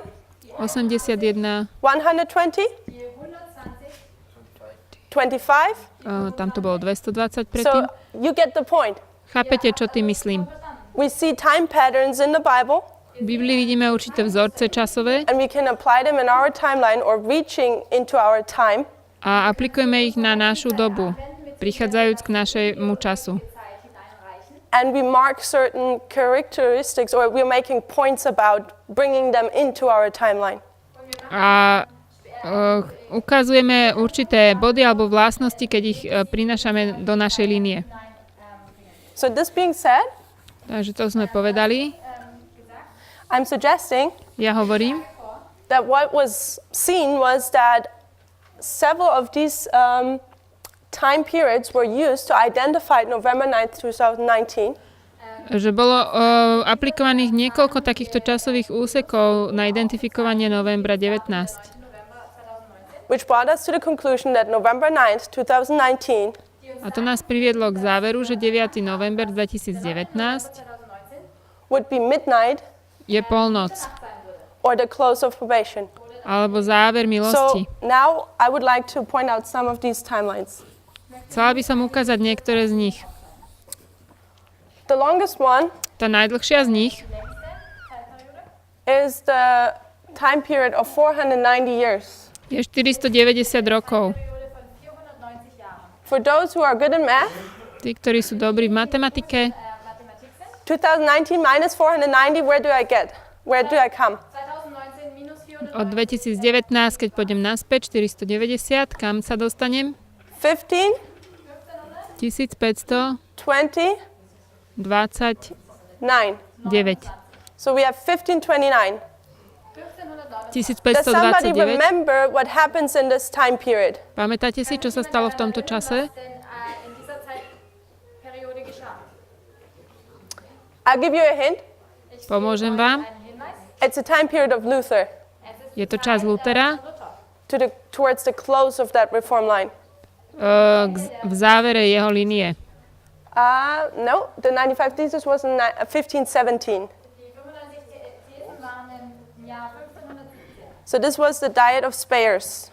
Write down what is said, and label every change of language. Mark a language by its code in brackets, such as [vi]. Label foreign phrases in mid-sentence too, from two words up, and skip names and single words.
[sk] 81. 120, 25. Tam to bolo 220 [en] So [sk] predtým. [en] you get the point. [sk] Chápete, čo tým myslím? [en] We see time patterns in the Bible, [sk] V Biblii vidíme určité vzorce časové [en] and we can apply them in our timeline or reaching into our time. [sk] a aplikujeme ich na našu dobu, prichádzajúc k našemu času. [en] And we mark certain characteristics, or we're making points about bringing them into our timeline. [sk] A ukazujeme určité body alebo vlastnosti, keď ich prinášame do našej línie. [en] So this being said, [sk] Takže to sme povedali. [en] I'm suggesting [sk] Ja hovorím, [en] that what was seen was that several of these time periods were used to identify November 9th, 2019. [sk] že bolo aplikovaných niekoľko takýchto časových úsekov na identifikovanie novembra 19. [en] Which brought us to the conclusion that November 9th, 2019 [sk] A to nás priviedlo k záveru, že 9. november 2019 [en] would be midnight [sk] je polnoc [en] or the close of probation. [sk] alebo záver [en] So [sk] milosti. [en] now I would like to point out some of these timelines. [sk] Chcela by som ukázať niektoré z nich. [en] The longest one [sk] Tá najdlhšia z nich [en] is the time period of 490 years. [sk] je 490 rokov. [en] For those who are good in math, [sk] Tí, ktorí sú dobrí v matematike, [en] 2019 minus 490, where do I get? Where do I come? [sk] od 2019, keď pôjdem naspäť, 490, kam sa dostanem? 15, 1529. 20, 9. [en] So we have 1529. Does somebody 1529. remember what happens in this time period? [sk] Pamätáte si, čo sa stalo v tomto čase? [en] I'll give you a hint. [sk] Pomôžem vám. [en] It's a time period of Luther, [sk] Je to čas Lutera [en] towards the close of that reform line. [sk] v závere jeho línie. [en] No, the 95 thesis was in 1517. So this was the Diet of Speyer.